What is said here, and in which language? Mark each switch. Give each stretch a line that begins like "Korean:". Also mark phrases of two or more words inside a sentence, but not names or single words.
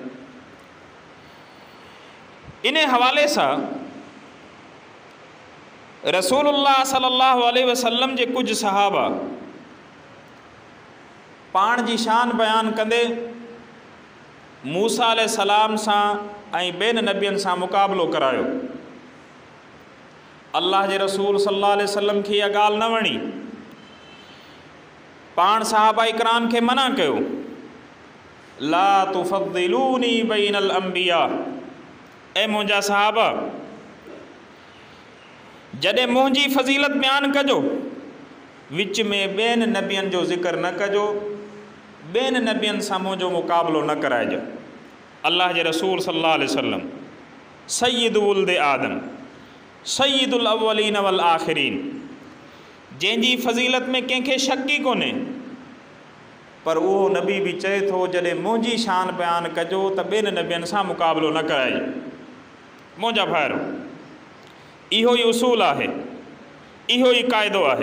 Sindhi: इन हवाले सां रसूलुल्लाह
Arabic: صلى الله عليه وسلم
Sindhi: जे कुछ सहाबा पाण जी शान बयान कंदे मूसा अलैहिस्सलाम सां ऐं ॿियनि नबियनि सां मुक़ाबिलो करायो। अल्लाह जे रसूल
Arabic: صلى الله عليه وسلم
Sindhi: खे इहा ॻाल्हि न वणी। पाण सहाबा इकराम खे मना कयो,
Arabic: لا تفضلوني بين الأنبياء,
Sindhi: ऐं मुंहिंजा सहाबा जॾहिं मुंहिंजी फ़ज़ीलत बयानु कजो विच में ॿियनि नबियनि जो ज़िक्र न कजो, ॿियनि नबियनि सां मुंहिंजो मुक़ाबिलो न कराइजो। अल्लाह जे रसूल
Arabic: صلى الله عليه وسلم سيد ولد آدم، سيد الأولين والآخرين,
Sindhi: जंहिंजी फ़ज़ीलत में कंहिंखे शक ई कोन्हे, पर उहो नबी बि चए थो जॾहिं मुंहिंजी शान बयानु कजो त ॿियनि नबियनि सां मुक़ाबिलो न कराइजो। मुंहिंजा भाइरो, इहो ई उसूल आहे, इहो ई क़ाइदो आहे।